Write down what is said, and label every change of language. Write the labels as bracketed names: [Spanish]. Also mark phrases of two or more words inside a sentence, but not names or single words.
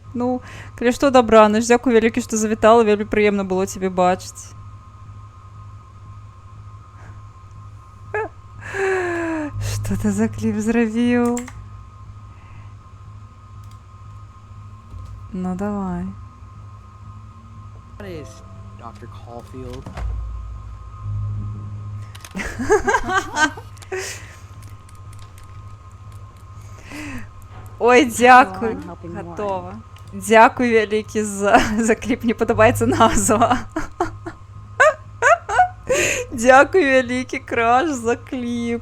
[Belarusian] Ну, калі што, дабрана, дзякуй вялікі, што завітала, вельмі прыемна было цябе бачыць. Што ты за кліп зрабіў? Ну, давай. [English] What is Dr. Caulfield? [Belarusian] Ой, дзякуй. Гатова. Дзякуй вялікі за кліп, мне падабаецца назва. Дзякуй вялікі, Краш, за кліп.